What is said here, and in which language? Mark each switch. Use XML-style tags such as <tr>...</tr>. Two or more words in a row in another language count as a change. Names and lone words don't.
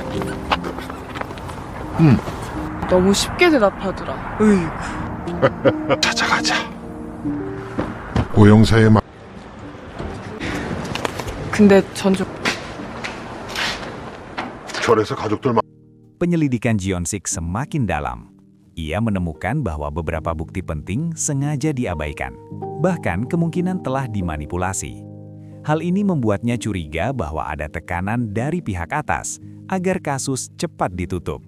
<ko>너무 쉽게 대답하더라. 으이구. 찾아가자. 고영사의 말. 근데 전 좀. 절에서 가족들</ko> <id>Penyelidikan Jionsik semakin dalam. Ia menemukan bahwa beberapa bukti penting sengaja diabaikan, bahkan kemungkinan telah dimanipulasi. Hal ini membuatnya curiga bahwa ada tekanan dari pihak atas agar kasus cepat ditutup.</id>